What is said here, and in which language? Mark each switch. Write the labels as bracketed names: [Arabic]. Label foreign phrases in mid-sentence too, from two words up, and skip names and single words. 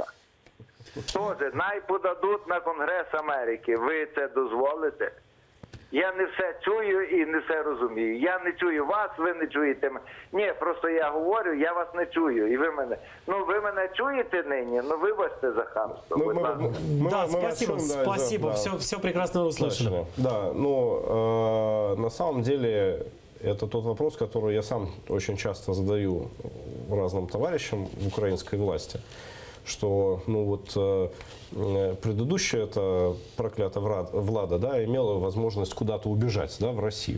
[Ukrainian] Тоже, най подадуть на Конгрес Америки. Ви це дозволите? Я не все чую і не все розумію. Я не чую вас, ви не чуєте мене. Ні, просто я говорю, я вас не чую. І ви мене, ви мене чуєте нині? Вибачте за хамство. [Russian] Да, спасибо, все прекрасно услышали. Да, на самом деле Это тот вопрос, который я сам очень часто задаю разным товарищам в украинской власти, что предыдущая эта проклятая влада, да, имела возможность куда-то убежать, да, в Россию.